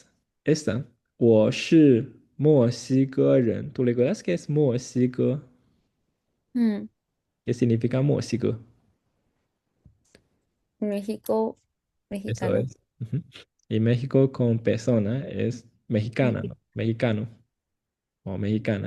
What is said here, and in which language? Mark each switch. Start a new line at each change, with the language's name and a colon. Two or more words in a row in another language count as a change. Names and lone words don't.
Spanish: Esta,
Chinese: 我是墨西哥人.
Spanish: ¿Tú recuerdas qué es México? Mm, ¿Qué significa México? México, Eso mexicano. es. Ujú. Y México con persona es mexicana, Mexi- ¿no? Mexicano o mexicana.